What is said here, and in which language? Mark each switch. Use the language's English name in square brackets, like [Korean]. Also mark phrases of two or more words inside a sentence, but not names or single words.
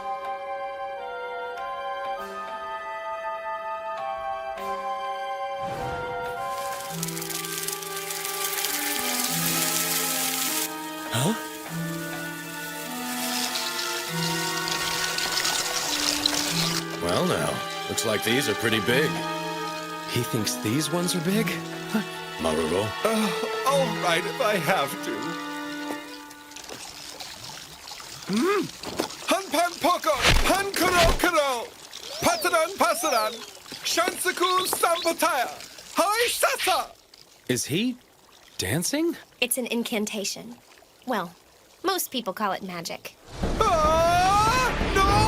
[English] Huh? Well now, looks like these are pretty big. He thinks these ones are big? Maruro, All right, if I have to. Hanpan poko, hankuro kuro, pataran pasaran, shansaku sampataya, hai sasa. Is he dancing? It's an incantation. Well, most people call it magic. Ah, no!